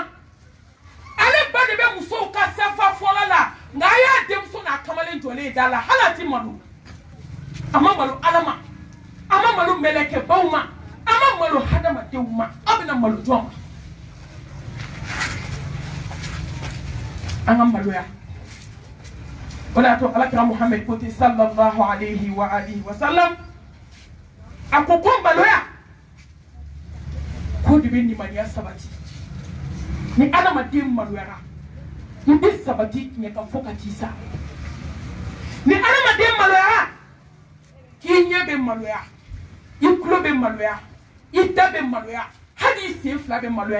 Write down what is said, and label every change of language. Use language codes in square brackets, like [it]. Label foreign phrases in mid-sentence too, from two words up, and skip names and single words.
[bm] Ale ba de bɛ musow ka safa fɔlɔ la nka a y'a denmuso n'a kamalen jɔlen da la hali a ti malo. A ma malo Ala ma, a ma malo mɛlɛkɛbaw ma, a ma malo hadamadenw ma, a bɛna malo jɔn ma? An ka maloya. O de y'a to Alakira Muhamɛd ko ten [ar] صلى الله عليه وعلى آله وسلم, [bm] a ko ko maloya ko de bɛ limaniya sabati. Ni adamaden maloyara, i bɛ sabati tiɲɛ kan fo ka t'i sa. Ni adamaden maloyara, k'i ɲɛ bɛ maloya, i tulo bɛ maloya, i da bɛ maloya, hali i sen fila bɛ maloya.